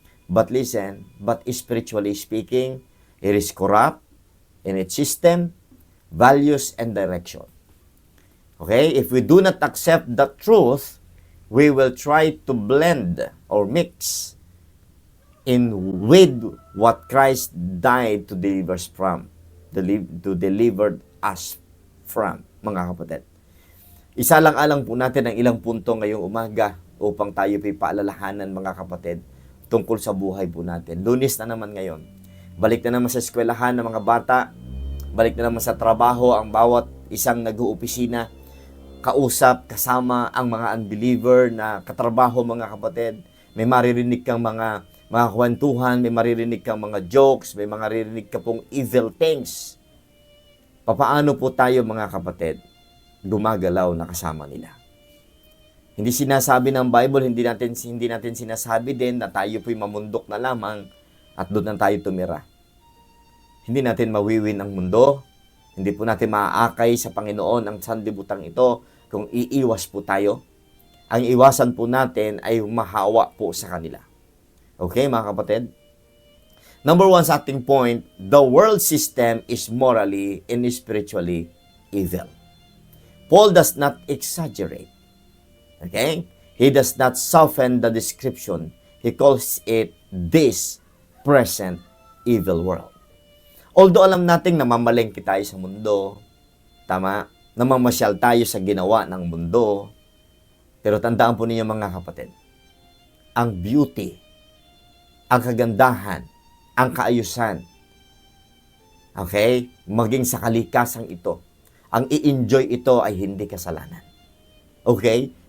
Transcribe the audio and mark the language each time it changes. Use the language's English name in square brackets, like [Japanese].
[English] But listen, but spiritually speaking, it is corrupt in its system, values, and direction. Okay? If we do not accept the truth, we will try to blend or mix in with what Christ died to deliver us from, to deliver us from, [Filipino] mga kapatid. Isa lang alang po natin ang ilang punto ngayong umaga upang tayo paalalahanan, mga kapatid, tungkol sa buhay po natin. Lunes na naman ngayon. Balik na naman sa eskwelahan ng mga bata, balik na naman sa trabaho ang bawat isang nag-uopisina, kausap, kasama ang mga unbeliever na katrabaho, mga kapatid. May maririnig kang mga kwentuhan, may maririnig kang mga jokes, may maririnig ka pong evil things. Papaano po tayo, mga kapatid, gumagalaw na kasama nila? Hindi sinasabi ng Bible, hindi natin sinasabi din na tayo po'y mamundok na lamang at doon na tayo tumira. Hindi natin mawiwin ang mundo. Hindi po natin maaakay sa Panginoon ang sanlibutan ito kung iiwas po tayo. Ang iwasan po natin ay mahawa po sa kanila. Okay, mga kapatid? [English] Number one [Filipino] sa ating [English] point, the world system is morally and spiritually evil. Paul does not exaggerate. Okay? He does not soften the description. He calls it this present evil world. [Filipino] Although alam nating namamalengke tayo sa mundo, tama? Namamasyal tayo sa ginawa ng mundo, pero tandaan po ninyo mga kapatid, ang beauty, ang kagandahan, ang kaayusan, okay? Maging sa kalikasang ito, ang i-enjoy ito ay hindi kasalanan. Okay?